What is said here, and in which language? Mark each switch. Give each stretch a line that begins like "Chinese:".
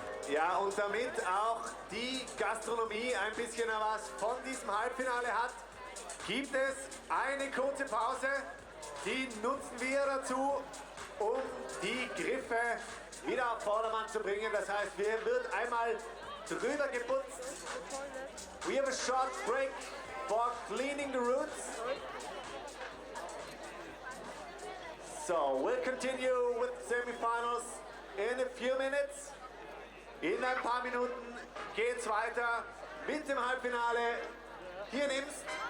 German: Ja, und damit auch die Gastronomie ein bisschen was von diesem Halbfinale hat, gibt es eine kurze Pause. Die nutzen wir dazu, um die Griffe wieder auf Vordermann zu bringen. Das heißt, wir wird einmal drüber geputzt.
English: We have a short break for cleaning the roots. So, we'll continue with the semifinals in a few minutes.
German: In ein paar Minuten geht's weiter mit dem Halbfinale hier in Imst.